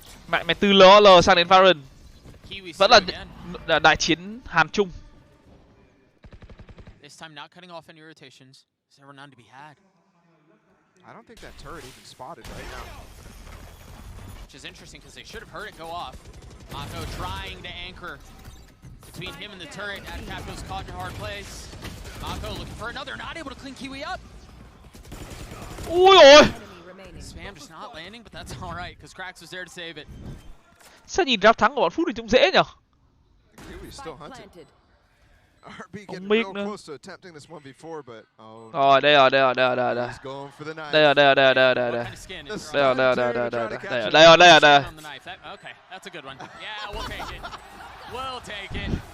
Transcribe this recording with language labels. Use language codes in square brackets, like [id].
[vi] Mẹ từ LOL sang đến VALORANT vẫn là đại chiến Hàn Trung. [en] This time not cutting off any rotations. There were none to be had. I don't think that turret even spotted right now. Which is interesting because they should have heard it go off. Mako trying to anchor between him and the turret. Capo's caught in a hard place. Mako looking for another, not able to clean Kiwi up. [vi] Ui ôi. [en] Spam just not landing, but that's all right because Krax was there to save it. [vi] Sao nhìn round thắng của bọn Phút thì trông dễ nhở? [en] Kiwi still hunted. RB getting real close to attempting this one before, but oh. [vi] Rồi, đây rồi. [en] He's going for the knife. [vi] Đây. [en] What kind of skin is it? [vi] Đây. [en] Okay, that's a good one. Yeah, we'll take it. We'll take it.